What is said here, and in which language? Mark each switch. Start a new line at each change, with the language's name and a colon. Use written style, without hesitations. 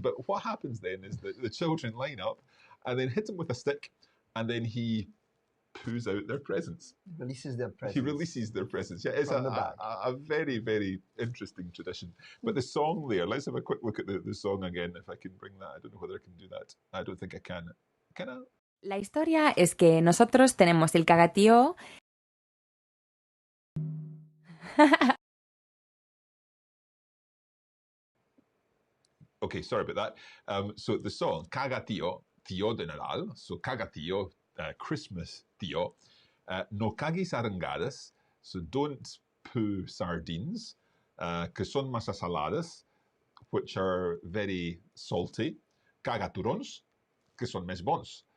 English: But what happens then is that the children line up and then hit him with a stick, and then he poos out their presents. Releases their presents. He releases their presents. Yeah, it's a very, very interesting tradition. But the song there, let's have a quick look at the song again, if I can bring that. I don't know whether I can do that. I don't think I can. Can I?
Spanish: La historia es que nosotros tenemos el cagatío...
English: Okay, sorry about that. So the song, Cagatío,
Catalan: tio de Nadal,
English: so
Catalan: caga tio,
English: Christmas tio.
Catalan: No caguis arengades,
English: so don't poo sardines,
Catalan: que son massa saladas,
English: which are very salty.
Catalan: Caga turons, que son més bons.